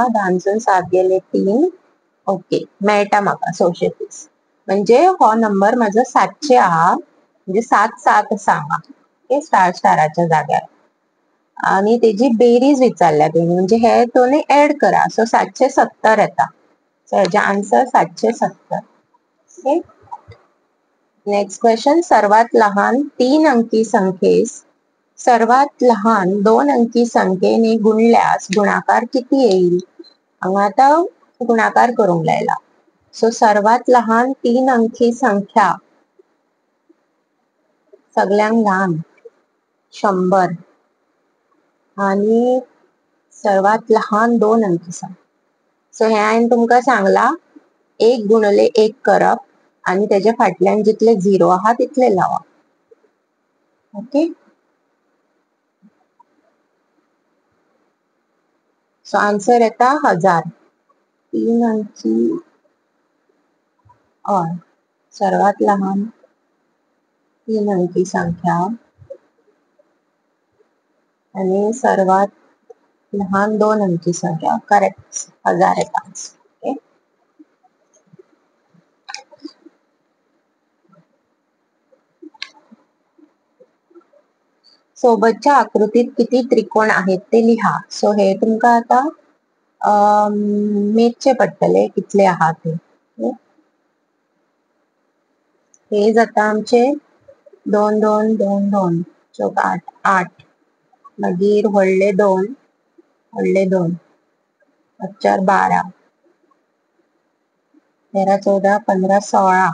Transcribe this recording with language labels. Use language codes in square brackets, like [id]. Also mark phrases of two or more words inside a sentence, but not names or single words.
[kok] 10सून 7 गेले 3. ओके, मेळटा म्हाका 630. म्हणजे हो नंबर माझो 700 आहा, म्हणजे 7 7 आसा हांगा. ओके, स्टार स्टाराच्या जाग्यार. आणि तेजी बेरीज विचारल्या तेणी, म्हणजे हे दोन्ही ऍड करा. सो 770 येता. सो हेजे आन्सर 770. [en] ओके, Next question. [mr] सर्वात लहान 3 अंकी संख्येस सर्वात लहान 2 अंकी संख्येने गुणल्यास गुणाकार किती येईल? [kok] हांगा आता गुणाकार करूंक लायला. सो सर्वात लहान 3 अंकी संख्या सगळ्यांत लहान 100 आणि सर्वात लहान 2 अंकी संख्या. सो हे हांवें तुमकां सांगला 1 गुणले 1 करप आणि त्याच्या फाटल्यान जितले 0 आहा तितले लावप. ओके, सो आन्सर येता 1000. [mr] 3 अंकी और सर्वात लहान 3 अंकी संख्या आणि सर्वात लहान 2 अंकी संख्या. [kok] करेक्ट, 1000 येता. [mr] ओके, सोबतच्या आकृतीत किती त्रिकोण आहेत ते लिहा. [kok] सो हे तुमकां आता मेजचे पडटले कितले आहात ते. हे जाता आमचे 2 2 2 2 चौक 8 8. मागीर व्हडले 2 व्हडले 2 4 12 13 14 15 16.